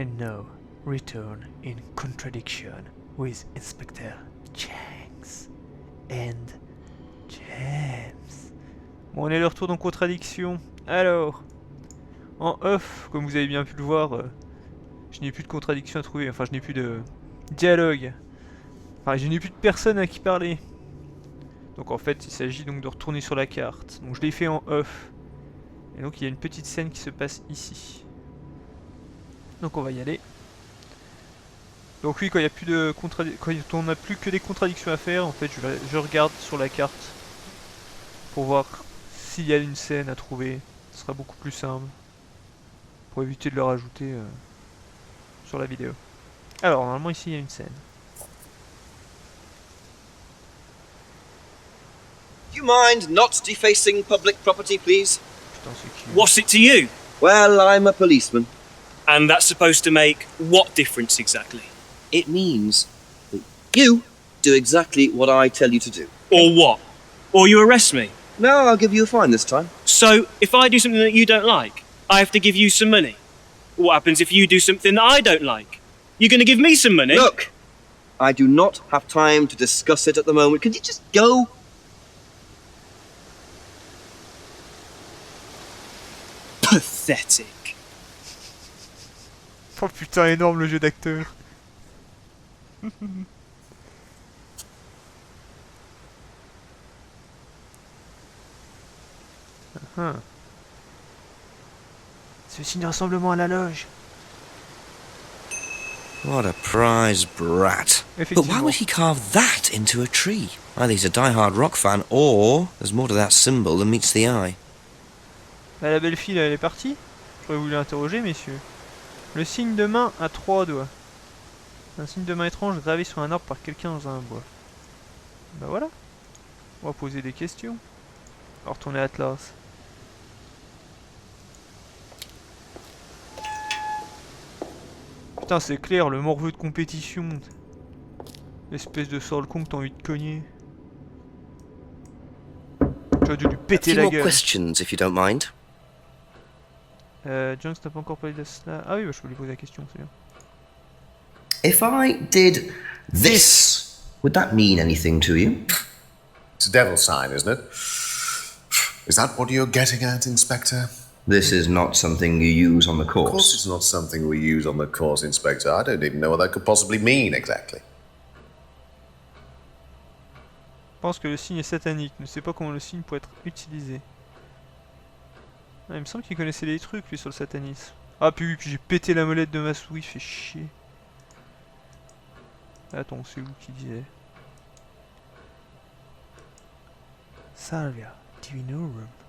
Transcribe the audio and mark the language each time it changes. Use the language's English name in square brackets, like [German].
[English] now return in contradiction with Inspector Jenks and James. [French] Bon, on est de retour dans contradiction. Alors, en off, comme vous avez bien pu le voir, je n'ai plus de contradiction à trouver. Enfin, je n'ai plus de dialogue. Enfin, je n'ai plus de personne à qui parler. Donc en fait, il s'agit donc de retourner sur la carte. Donc je l'ai fait en off. Et donc il y a une petite scène qui se passe ici. Donc on va y aller. Donc oui, quand il y a plus de quand on n'a plus que des contradictions à faire, en fait, je regarde sur la carte pour voir s'il y a une scène à trouver. Ce sera beaucoup plus simple pour éviter de le rajouter sur la vidéo. Alors normalement ici il y a une scène. [English] Do you mind not defacing public property, please? [French] Putain, c'est qui? [English] What's it to you? Well, I'm a policeman. And that's supposed to make what difference exactly? It means that you do exactly what I tell you to do. Or what? Or you arrest me? No, I'll give you a fine this time. So, if I do something that you don't like, I have to give you some money? What happens if you do something that I don't like? You're gonna give me some money? Look, I do not have time to discuss it at the moment. Could you just go? Pathetic. [French] Oh putain, énorme le jeu d'acteur. C'est le signe de rassemblement à la loge. [English] What a prize brat. But why would he carve that into a tree? Either he's a die-hard rock fan, or there's more to that symbol than meets the eye. [French] Bah, la belle fille, elle est partie. J'aurais voulu l'interroger, messieurs. Le signe de main à 3 doigts. Un signe de main étrange gravé sur un arbre par quelqu'un dans un bois. Bah voilà. On va poser des questions. On va retourner à Atlas. Putain, c'est clair, le morveux de compétition. Espèce de sort le con que t'as envie de cogner. Tu as dû lui péter la gueule. [English] Questions, if you don't mind. [French] Jones n'a pas encore parlé de cela. Ah oui, bah, je peux lui poser la question, c'est bien. [English] If I did this, would that mean anything to you? It's a devil sign, isn't it? Is that what you're getting at, Inspector? This is not something you use on the Of course course. it's not something we use on the course, Inspector. I don't even know what that could possibly mean, exactly. [French] Je pense que le signe est satanique. Ne sais pas comment le signe peut être utilisé. Ah, il me semble qu'il connaissait des trucs, lui, sur le satanisme. Ah, puis oui, puis j'ai pété la molette de ma souris, fait chier. Attends, c'est où qui disait Salvia Divinorum.